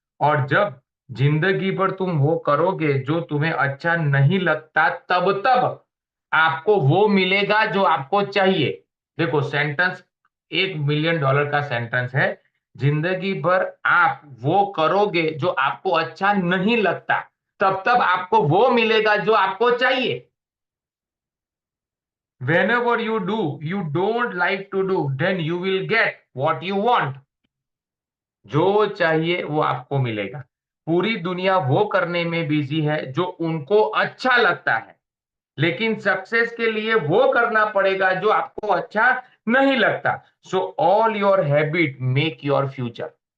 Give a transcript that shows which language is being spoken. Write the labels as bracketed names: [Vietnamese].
[Hindi] और जब जिंदगी भर तुम वो करोगे जो तुम्हें अच्छा नहीं लगता, तब तब आपको वो मिलेगा जो आपको चाहिए। देखो सेंटेंस, $1 मिलियन का सेंटेंस है। जिंदगी भर आप वो करोगे जो आपको अच्छा नहीं लगता, तब तब आपको वो मिलेगा जो आपको चाहिए। [English] Whenever you do, you don't like to do, then you will get what you want. [Hindi] जो चाहिए वो आपको मिलेगा। पूरी दुनिया वो करने में बिजी है जो उनको अच्छा लगता है, लेकिन सक्सेस के लिए वो करना पड़ेगा जो आपको अच्छा नहीं लगता। [English] So all your habit make your future.